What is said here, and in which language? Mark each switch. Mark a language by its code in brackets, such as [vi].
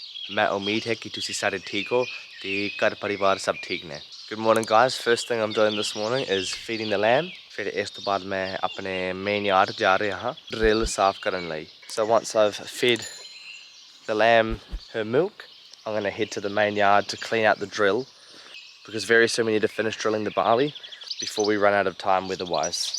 [pa] ਮੈਂ ਉਮੀਦ ਹੈ ਕਿ ਤੁਸੀਂ ਸਾਰੇ ਠੀਕ ਹੋ ਤੇ ਘਰ ਪਰਿਵਾਰ ਸਭ ਠੀਕ ਨੇ। [en] Good morning guys, first thing I'm doing this morning is feeding the lamb। [pa] ਫਿਰ ਇਸ ਤੋਂ ਬਾਅਦ ਮੈਂ ਆਪਣੇ ਮੇਨ ਯਾਰਡ ਜਾ ਰਿਹਾ ਹਾਂ ਡਰਿਲ ਸਾਫ਼ ਕਰਨ ਲਈ। [en] So once I've fed the lamb her milk, I'm going to head to the main yard to clean out the drill because very soon we need to finish drilling the barley before we run out of time weather-wise।